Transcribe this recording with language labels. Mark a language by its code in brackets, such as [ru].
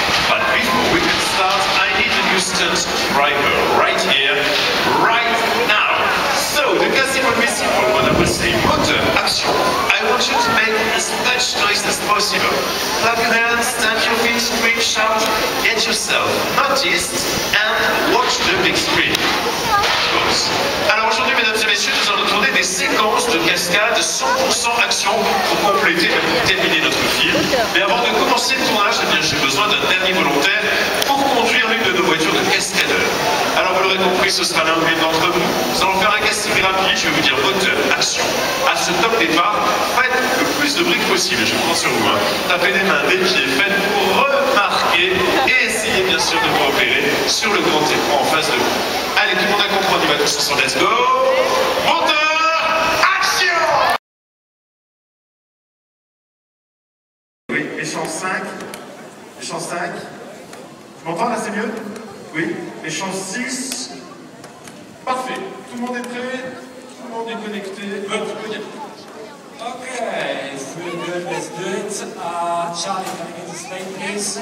[en] But before we can start, I need a new stunt driver right here, right now. So, the casting will be simple when I will say Moteur, action. I want you to make as much noise as possible. Clap your hands, stamp your feet, scream, shout, get yourself noticed, and watch the big screen. [fr] Alors aujourd'hui, mesdames et messieurs, nous allons tourner des séquences de cascades 100% action pour compléter et pour terminer notre film. Mais avant de commencer le tournage, eh bien, j'ai besoin d'un dernier volontaire pour conduire l'une de nos voitures de cascadeurs. Alors vous l'aurez compris, ce sera l'un ou l'une d'entre vous. Nous allons faire un casting rapide, je vais vous dire moteur, action. À ce top départ, faites le plus de briques possible, je compte sur vous. Tapez des mains, des pieds, faites pour remarquer et essayez bien sûr de vous repérer sur le grand écran en face de vous. Allez, tout le monde a compris, on y va tous ensemble, let's go. Moteur, action. Oui, échange 5. Échange 5. Tu m'entends là, c'est mieux? Oui. Échange 6. Parfait. Tout le monde est prêt? Tout le monde est connecté? [en] Okay, if we're good, let's do it. Charlie, can I get the slate, please?